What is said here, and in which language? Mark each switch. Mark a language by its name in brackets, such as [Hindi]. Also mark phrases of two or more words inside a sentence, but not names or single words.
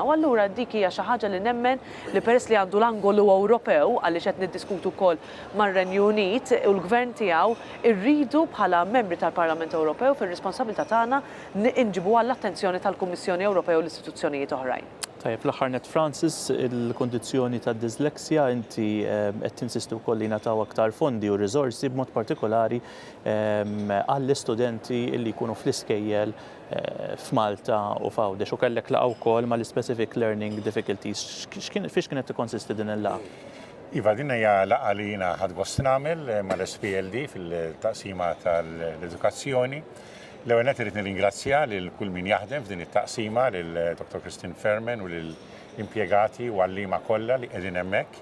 [Maltese] U allura dik hija xi ħaġa li nemmen li peress li għandu l-angolu Ewropew għaliex qed niddiskutu wkoll mar-Renju Unit u l-gvern tiegħu irridu bħala membri tal-Parlament Ewropew fir-responsabilità tagħna inġibu għall-attenzjoni tal-Kummissjoni Ewropea u l-istituzzjonijiet oħrajn. Tajjeb, fl-aħħar net Francis, il-kondizzjoni tad-disleksja inti qed tinsistu wkoll li nagħtaw aktar fondi u riżorsi b'mod partikolari għall-istudenti li jkunu fl-iskejjel f'Malta u f'Għawdex u kellek laqgħa wkoll mal- [English] specific learning difficulties. [Maltese] Fiex kienet tikkonsisti din il-laqgħa? Iva, din hija laqgħa li jiena ħadd gost nagħmel mal-SPLD fil-taqsima tal-edukazzjoni. L-ewwel qed irid nirringrazzja lil kull min jaħdem f'din it-taqsima lil Dr. Christine Ferman u lil impjegati u għalliema kollha li qegħdin hemmhekk.